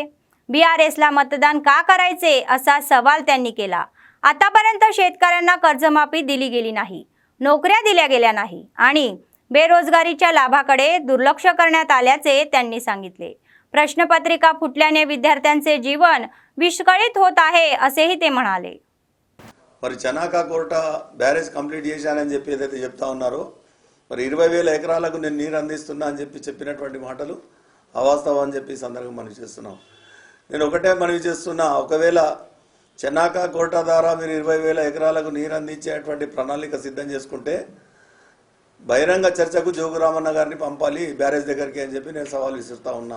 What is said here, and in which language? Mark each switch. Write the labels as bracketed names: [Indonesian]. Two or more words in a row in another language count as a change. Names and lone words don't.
[Marathi] बीआरएसला मतदान का करायचे असा सवाल त्यांनी केला। आतापर्यंत शेतकऱ्यांना कर्जमाफी दिली गेली नाही, नोकऱ्या दिल्या गेल्या नाही आणि बेरोजगारीच्या लाभाकडे दुर्लक्ष करण्यात आल्याचे त्यांनी सांगितले। प्रश्नपत्रिका फुटल्याने विद्यार्थ्यांचे जीवन विस्कळीत होत आहे असेही ते म्हणाले। [Telugu] మరి చనాకా కోట [English] barrage complete [Telugu] చేశానని చెప్పి ఏదైతే చెప్తా ఉన్నారో, మరి 20,000 ఎకరాలకు నేను నీరు అందిస్తున్నా అని చెప్పినటువంటి మాటలు అవాస్తవం అని చెప్పి సందర్భంగా మనవి చేస్తున్నాం। నేను ఒకటే మనవి చేస్తున్నా, ఒకవేళ చనాకా కోట ద్వారా మీరు 20,000 ఎకరాలకు నీరు అందించేటువంటి ప్రణాళిక సిద్ధం చేసుకుంటే బహిరంగ చర్చకు జోగు రామన్న గారిని పంపాలి బ్యారేజ్ దగ్గరికి అని చెప్పి నేను సవాల్ విసురుతా ఉన్నా।